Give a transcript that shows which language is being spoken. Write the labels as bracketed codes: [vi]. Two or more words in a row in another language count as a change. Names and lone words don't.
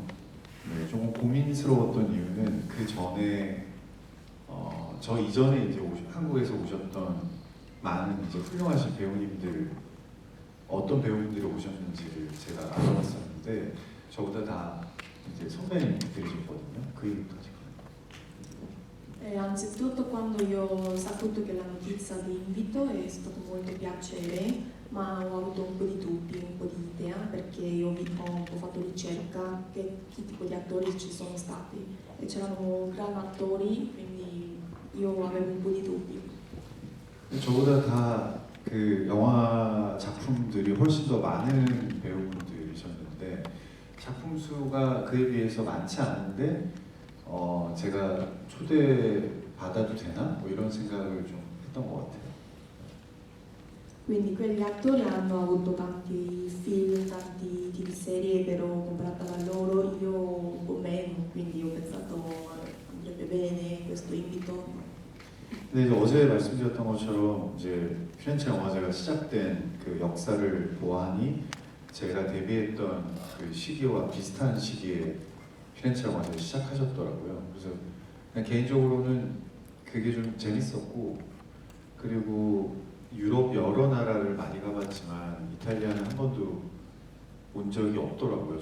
[ko] 네, 조금 고민스러웠던 이유는 그 전에 저 이전에 이제 한국에서 오셨던 많은 이제 훌륭하신 배우님들 어떤 배우님들이 오셨는지를 제가 알아봤었는데 저보다 다 이제 선배님들이셨거든요. 그 이유부터 지금. [it] Anzitutto quando io ho saputo che la notizia di invito è stato molto piacere, ma ho avuto un po' di dubbi, un po' di idea, perché io ho un po' fatto ricerca che tipo di attori ci sono stati e c'erano grandi attori, quindi io avevo un po' di dubbi. [ko] 저보다 다 그 영화 작품들이 훨씬 더 많은 배우분들이셨는데 작품 수가 그에 비해서 많지 않은데 제가 초대 받아도 되나? 뭐 이런 생각을 좀 했던 것 같아요. [it] Quindi quegli attori hanno avuto tanti film, tanti TV serie, però comparata da loro io un po' meno, quindi ho pensato andrebbe bene questo invito. [ko] 근데 이제 어제 말씀드렸던 것처럼 이제 피렌체 영화제가 시작된 그 역사를 보아하니 제가 데뷔했던 그 시기와 비슷한 시기에 피렌체 영화제를 시작하셨더라고요. 그래서 그냥 개인적으로는 그게 좀 재밌었고 그리고 유럽 여러 나라를 많이 가봤지만 이탈리아는 한 번도 온 적이 없더라고요.